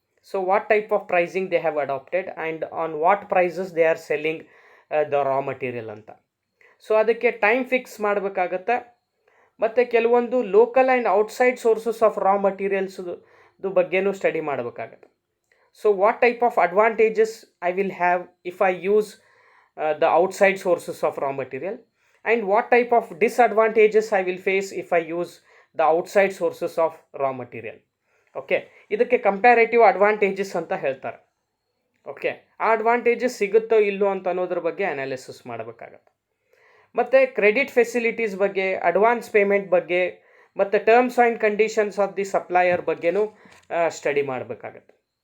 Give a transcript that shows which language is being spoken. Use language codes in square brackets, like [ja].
[en] So what type of pricing they have adopted and on what prices they are selling the raw material ಅಂತ. [kn] So ಅದಕ್ಕೆ time fix ಮಾಡಬೇಕಾಗತ್ತೆ. ಮತ್ತು ಕೆಲವೊಂದು [en] local and outside sources of raw ಮಟೀರಿಯಲ್ಸ್ದು [kn] ಬಗ್ಗೆನೂ study ಮಾಡಬೇಕಾಗತ್ತೆ. [en] So what type of advantages I will have if I use the outside sources of raw material, and what type of disadvantages I will face if I use the outside sources of raw material. [kn] Okay, ಇದಕ್ಕೆ comparative advantages ಅಂತ ಹೇಳ್ತಾರೆ. Okay, ಆ advantages ಸಿಗುತ್ತೋ ಇಲ್ಲೋ ಅಂತ ಅನ್ನೋದ್ರ ಬಗ್ಗೆ analysis ಮಾಡಬೇಕಾಗತ್ತೆ. ಮತ್ತು ಕ್ರೆಡಿಟ್ ಫೆಸಿಲಿಟೀಸ್ ಬಗ್ಗೆ, ಅಡ್ವಾನ್ಸ್ ಪೇಮೆಂಟ್ ಬಗ್ಗೆ, ಮತ್ತು [en] terms and conditions of the supplier [kn] ಬಗ್ಗೆನೂ ಸ್ಟಡಿ ಮಾಡಬೇಕಾಗತ್ತೆ.